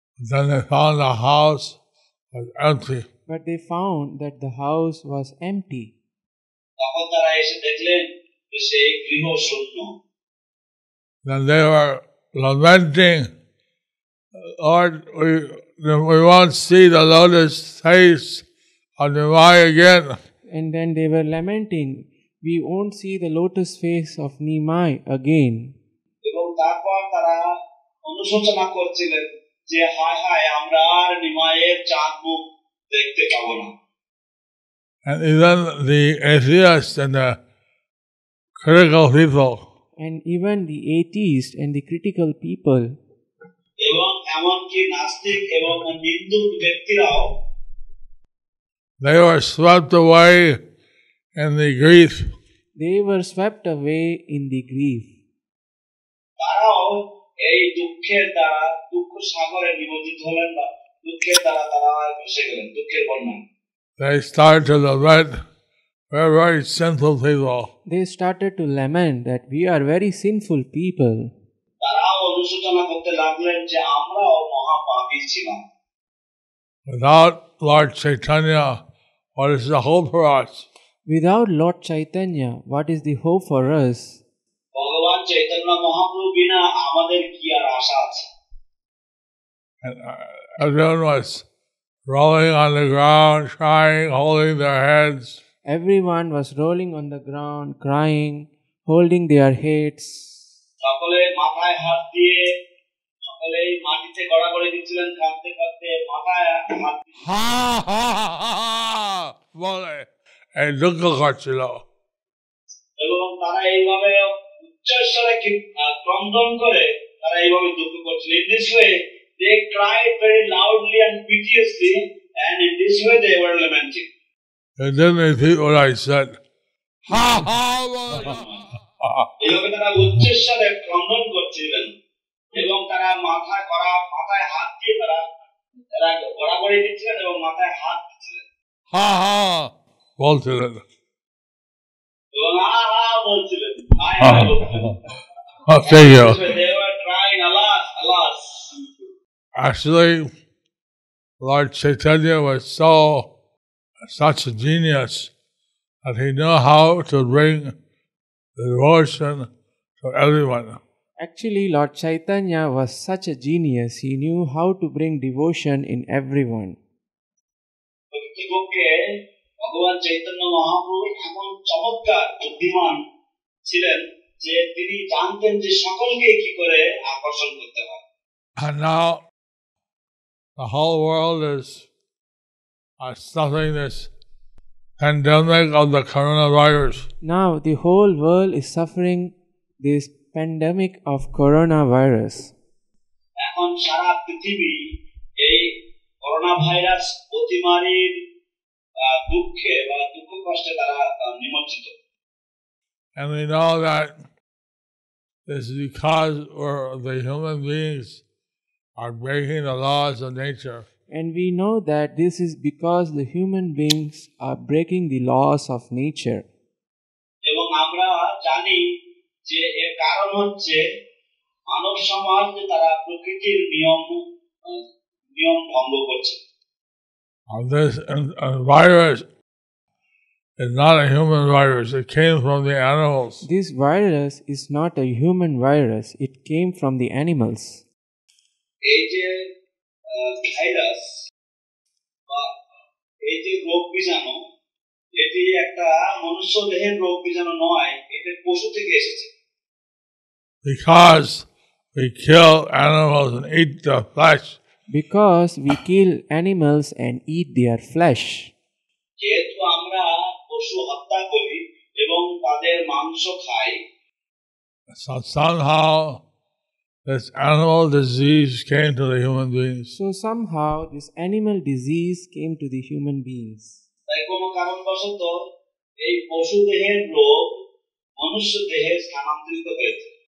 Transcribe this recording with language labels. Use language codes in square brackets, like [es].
[en] then they found the house was empty. But they found that the house was empty. [bn] তখন তারা এসে দেখলেন যে সেই গৃহ শূন্য। [en] Then they were lamenting, Lord, we won't see the lotus face of Nimai again. And then they were lamenting, we won't see the lotus face of Nimai again. [bn] এবং তারপর তারা অনুশোচনা করছিলেন যে হায় হায় আমরা আর নিমাইয়ের চাঁদ মুখ দেখতে পাবো না। [en] And even the atheists and the critical people, And even the atheists and the critical people, [bn] এবং এমনকি নাস্তিক এবং নিন্দুক ব্যক্তিরাও [en] they were swept away in the grief. they were swept away in the grief. [bn] তারাও এই দুঃখের দ্বারা দুঃখ সাগরে নিমজ্জিত হলেন বা দুঃখের দ্বারা তারা ভেসে গেলেন দুঃখের বন্যায়। [en] They started to lament, we're very sinful people. They started to lament that we are very sinful people. [bn] তারাও অনুশোচনা করতে লাগলেন যে আমরাও মহাপাপী ছিলাম। [en] Without Lord Chaitanya, what is the hope for us? Without Lord Chaitanya, what is the hope for us? [bn] ভগবান চৈতন্য মহাপ্রভু বিনা আমাদের কি আর আশা আছে? [en] And everyone was rolling on the ground, crying, holding their heads. Everyone was rolling on the ground, crying, holding their heads. [bn] সকলে মাথায় হাত দিয়ে সকলেই মাটিতে গড়াগড়ি দিচ্ছিলেন কাঁদতে কাঁদতে মাথায় হাত Ha ha ha ha! বলে এই দুঃখ করছিল। এবং তারা এইভাবে উচ্চস্বরে ক্রন্দন করে তারা এইভাবে দুঃখ করছিল। [en] In this way they cried very loudly and piteously, and in this way they were lamenting. They didn't repeat what I said. Ha ha! [bn] এইভাবে তারা উচ্চস্বরে ক্রন্দন করছিলেন এবং তারা মাথায় হাত দিয়ে তারা গড়াগড়ি দিচ্ছিলেন এবং মাথায় হাত দিচ্ছিলেন। Ha ha! বলছিলেন। এবং হা হা বলছিলেন, হায় হায় বলছিলেন। [en] Thank you. They were crying, alas, alas. Actually, Lord Chaitanya was such a genius that he knew how to bring the devotion to everyone. Actually, Lord Chaitanya was such a genius. He knew how to bring devotion in everyone. [bn] প্রকৃতপক্ষে ভগবান চৈতন্য মহাপ্রভু এমন চমৎকার বুদ্ধিমান ছিলেন যে তিনি জানতেন যে সকলকে কি করে আকর্ষণ করতে হয়। [en] And now the whole world is suffering this pandemic of the coronavirus. Now the whole world is suffering this pandemic of coronavirus. [bn] এখন সারা পৃথিবী এই করোনা ভাইরাস অতিমারীর দুঃখে বা দুঃখ কষ্টে তারা নিমজ্জিত। [en] And we know that this is because the human beings are breaking the laws of nature. And we know that this is because the human beings are breaking the laws of nature. [bn] এবং আমরা জানি যে এর কারণ হচ্ছে মানব সমাজ তারা প্রকৃতির নিয়ম ভঙ্গ করছে। [en] This virus is not a human virus. It came from the animals. This virus is not a human virus. It came from the animals. [bn] এই যে ভাইরাস বা এই যে রোগ বীজাণু, এটি একটা মনুষ্য দেহের রোগ বীজাণু নয়, এটা পশু থেকে এসেছে। [en] Because we kill animals and eat the flesh. Because we kill animals and eat their flesh. [bn] যেহেতু আমরা পশু হত্যা করি এবং তাদের মাংস খাই, [en] So somehow this animal disease came to the human beings. So somehow this animal disease came to the human beings. [bn] তাই কোনো কারণবশত এই পশু দেহের রোগ মনুষ্য দেহে স্থানান্তরিত হয়েছে।